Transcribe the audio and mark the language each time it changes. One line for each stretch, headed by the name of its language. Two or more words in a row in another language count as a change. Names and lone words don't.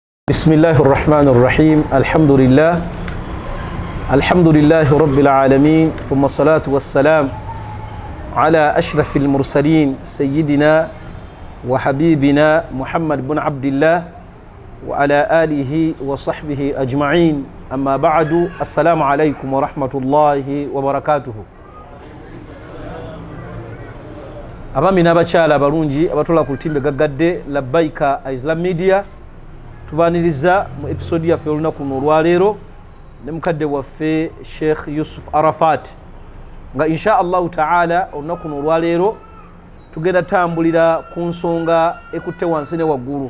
Arabic: بسم الله الرحمن الرحيم الحمد لله رب العالمين ثم الصلاة والسلام على أشرف المرسلين سيدنا وحبيبنا محمد بن عبد الله وعلى آله وصحبه أجمعين أما بعد السلام عليكم ورحمة الله وبركاته
Ganda: abami n'abakyala abalungi abatula ku lutimbe gaggadde labbaika Islam Media tubaniriza mu episode yaffe olunaku olwaleero ne mukadde waffe Sheikh Yusuf Arafat nga
Arabic: إن شاء الله تعالى
Ganda: olunaku olwaleero tugenda tambulira ku nsonga ekutte wansi ne waggulu.